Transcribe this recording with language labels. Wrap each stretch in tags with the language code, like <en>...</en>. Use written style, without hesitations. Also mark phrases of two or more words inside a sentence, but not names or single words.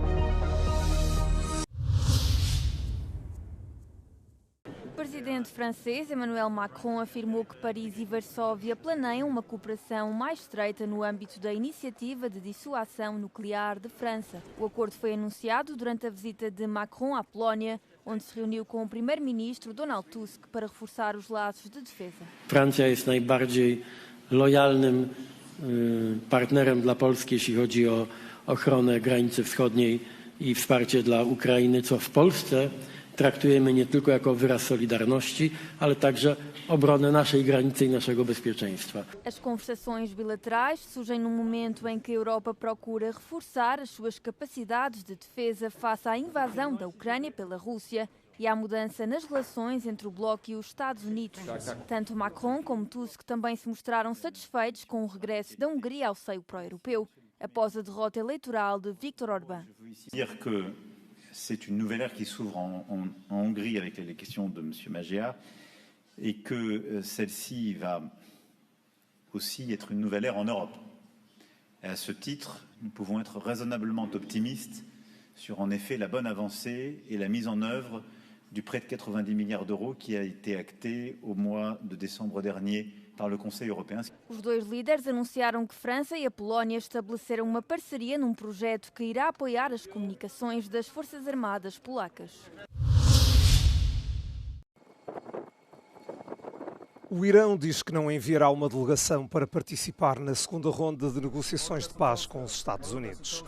<pt>O presidente francês Emmanuel Macron afirmou que Paris e Varsóvia planeiam uma cooperação mais estreita no âmbito da Iniciativa de Dissuasão Nuclear de França. O acordo foi anunciado durante a visita de Macron à Polónia, onde se reuniu com o primeiro-ministro Donald Tusk para reforçar os laços de defesa.</pt> <pl>Francja jest najbardziej lojalnym partnerem dla Polski, jeśli chodzi o ochronę granicy wschodniej i wsparcie dla Ukrainy, co w Polsce traktujemy nie tylko jako wyraz solidarności, ale także obronę naszej granicy i naszego bezpieczeństwa.</pl> <pt>As conversações bilaterais surgem num momento em que a Europa procura reforçar as suas capacidades de defesa face à invasão da Ucrânia pela Rússia e à mudança nas relações entre o Bloco e os Estados Unidos. Tanto Macron como Tusk também se mostraram satisfeitos com o regresso da Hungria ao seio pró-europeu, após a derrota eleitoral de Viktor Orbán.</pt> <fr>C'est une nouvelle ère qui s'ouvre en Hongrie avec les questions de M. Magea et que celle-ci va aussi être une nouvelle ère en Europe. Et à ce titre, nous pouvons être raisonnablement optimistes sur en effet la bonne avancée et la mise en œuvre du prêt de 90 milliards d'euros qui a été acté au mois de décembre dernier par le Conseil européen.</fr> <pt>Os dois líderes anunciaram que França e a Polónia estabeleceram uma parceria num projeto que irá apoiar as comunicações das Forças Armadas polacas. O Irão diz que não enviará uma delegação para participar na segunda ronda de negociações de paz com os Estados Unidos.</pt>